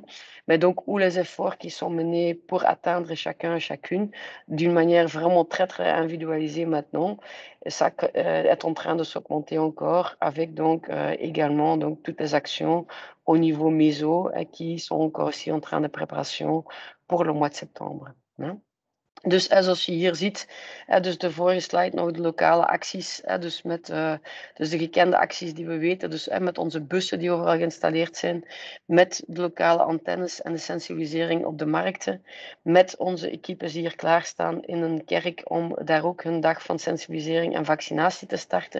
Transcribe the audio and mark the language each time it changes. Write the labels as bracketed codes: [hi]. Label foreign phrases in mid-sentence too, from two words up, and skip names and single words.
[fr] Mais donc, où les efforts qui sont menés pour atteindre chacun et chacune d'une manière vraiment très, très individualisée maintenant, ça est en train de s'augmenter encore avec donc également donc, toutes les actions au niveau méso qui sont encore aussi en train de préparation pour le mois de septembre. Hein. [nl] Dus zoals je hier ziet, dus de vorige slide nog de lokale acties, dus met dus de gekende acties die we weten, dus met onze bussen die overal geïnstalleerd zijn, met de lokale antennes en de sensibilisering op de markten, met onze equipes die hier klaarstaan in een kerk om daar ook hun dag van sensibilisering en vaccinatie te starten.